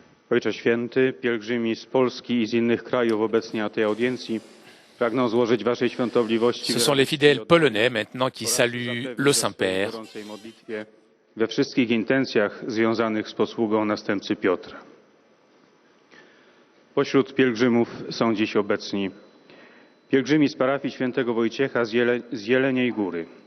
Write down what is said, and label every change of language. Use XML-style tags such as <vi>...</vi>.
<pl>Ojcze Święty, pielgrzymi z Polski i z innych krajów obecni na tej audiencji pragną złożyć Waszej świątobliwości.</pl> <fr>Ce sont les fidèles polonais maintenant qui saluent le Saint-Père.</fr> <pl>We wszystkich intencjach związanych z posługą następcy Piotra. Pośród pielgrzymów są dziś obecni pielgrzymi z parafii świętego Wojciecha z Jeleniej Góry.</pl>